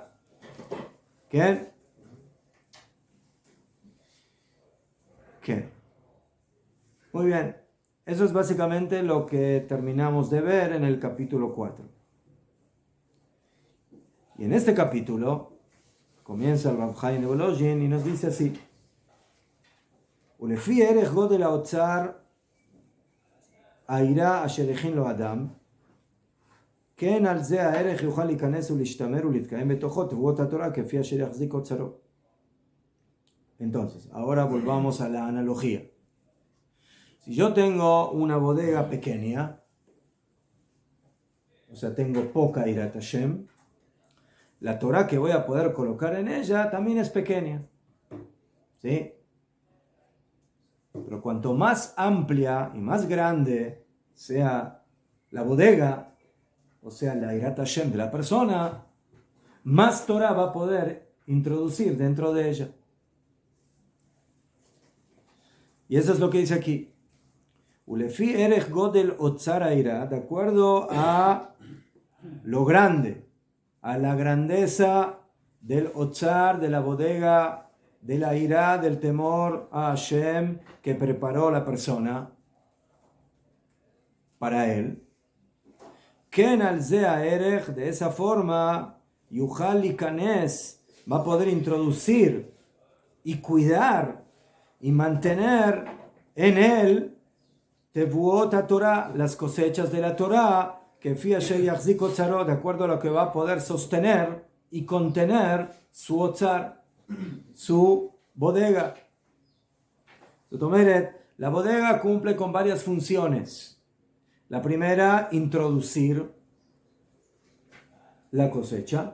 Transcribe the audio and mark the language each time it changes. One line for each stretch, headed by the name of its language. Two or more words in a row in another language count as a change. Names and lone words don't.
Spanish: ¿Qué? ¿Qué? Muy bien. Eso es básicamente lo que terminamos de ver en el capítulo 4. Y en este capítulo comienza el Rav Chaim de Volozhin y nos dice así:
Hebrew: ולפי ערך גודל האוצר היראה אשר הכין לו אדם, כן על זה הערך יוכל להיכנס ולהשתמר ולהתקיים בתוכו תבואות התורה כפי אשר יחזיק אוצרו.
Spanish: Entonces, ahora volvamos a la analogía. Si yo tengo una bodega pequeña, o sea, tengo poca
Hebrew: יראת השם,
Spanish: la Torah que voy a poder colocar en ella también es pequeña. ¿Sí? Pero cuanto más amplia y más grande sea la bodega, o sea, la
Hebrew: יראת השם
Spanish: de la persona, más Torah va a poder introducir dentro de ella. Y eso es lo que dice aquí.
Hebrew: ולפי ערך גודל אוצר היראה,
Spanish: de acuerdo a lo grande, a la grandeza del otzar, de la bodega, de la ira, del temor a Hashem que preparó la persona para él.
Hebrew: כן על זה הערך,
Spanish: de esa forma,
Hebrew: יוכל להיכנס,
Spanish: va a poder introducir y cuidar y mantener en él
Hebrew: תבואות התורה,
Spanish: las cosechas de la Torah, que
Hebrew: פי אשר יחזיק אוצרו,
Spanish: de acuerdo a lo que va a poder sostener y contener su otzar, su bodega. La bodega cumple con varias funciones. La primera, introducir la cosecha.